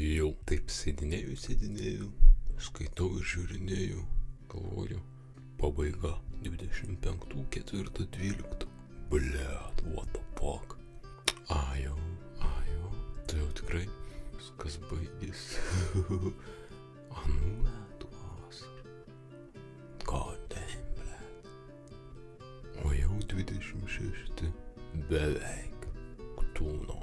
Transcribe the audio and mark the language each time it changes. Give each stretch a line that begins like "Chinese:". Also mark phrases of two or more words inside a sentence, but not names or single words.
Lithuanian: jau taip sėdinėjau, skaitau ir žiūrinėjau, galvoju, pabaiga 25.4.12. Blet,
English: what the fuck?
Lithuanian: Ajo, tai jau tikrai viskas baigėsi. Anų metų vasarą.
English: God damn,
Lithuanian: blet. O jau 26. Beveik. Ktūno.